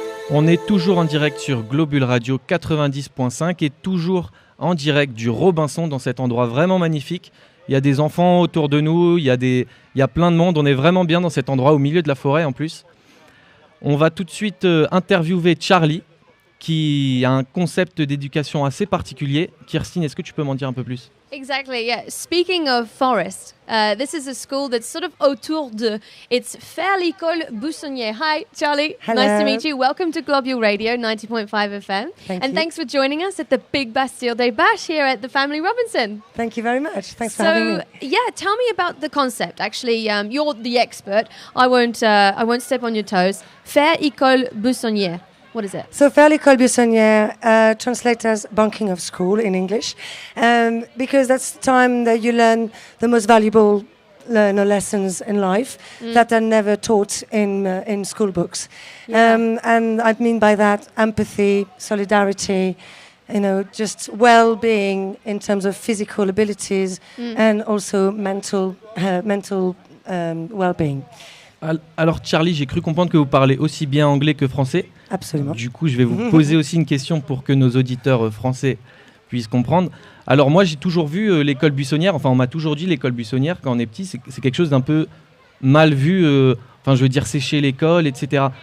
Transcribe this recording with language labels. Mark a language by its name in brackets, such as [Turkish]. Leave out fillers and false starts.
[French] On est toujours en direct sur Globule Radio 90.5 et toujours en direct du Robinson dans cet endroit vraiment magnifique. Il y a des enfants autour de nous, il y a plein de monde. On est vraiment bien dans cet endroit au milieu de la forêt en plus. On va tout de suite interviewer Charlie qui a un concept d'éducation assez particulier. Kirstine, est-ce que tu peux m'en dire un peu plus ? [English] Exactly, yeah. Speaking of forest, this is a school that's sort of [French] autour de. [English] It's Faire l'École Buissonnière. Hi, Charlie. Hello. Nice to meet you. Welcome to Globule Radio 90.5 FM. Thanks for joining us at the Big Bastille Day Bash here at the Family Robinson. Thank you very much. Thanks for having me. Yeah, tell me about the concept. Actually, you're the expert. I won't step on your toes. [French] Faire l'École Buissonnière. [English] What is it? So Faire l'École Buissonnière translates as bunking of school in English, because that's the time that you learn the most valuable lessons in life that are never taught in school books. Yeah. And I mean by that empathy, solidarity, just well-being in terms of physical abilities and also mental well-being. [French] Alors Charlie, j'ai cru comprendre que vous parlez aussi bien anglais que français. Absolument. Du coup, je vais vous poser aussi une question pour que nos auditeurs français puissent comprendre. Alors moi, j'ai toujours vu l'école buissonnière, enfin on m'a toujours dit l'école buissonnière quand on est petit, c'est quelque chose d'un peu mal vu, je veux dire sécher l'école, etc.